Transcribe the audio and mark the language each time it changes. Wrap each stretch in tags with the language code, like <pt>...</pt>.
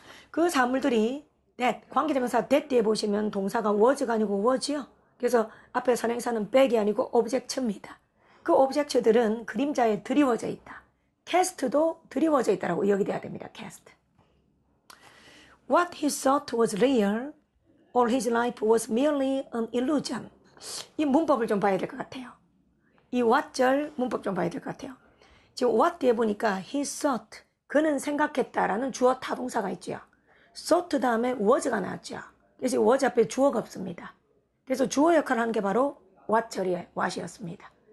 <ko>그 사물들이 that, 관계대명사 that 뒤에 보시면 동사가 was가 아니고 was요. 그래서 앞에 선행사는 back이 아니고 object입니다. 그 object들은 그림자에 드리워져 있다. cast도 드리워져 있다라고 의역이 돼야 됩니다. cast.</ko> <en>What he thought was real, all his life was merely an illusion.</en> <ko>이 문법을 좀 봐야 될 것 같아요. 이 what절 문법 좀 봐야 될 것 같아요. 지금 what 뒤에 보니까</ko> <en>he thought,</en> <ko>그는 생각했다라는 주어 타동사가 있죠. thought 다음에 was가 나왔죠. 그래서 was 앞에 주어가 없습니다. 그래서 주어 역할을 하는 게 바로 what절이에요. what이었습니다.</ko>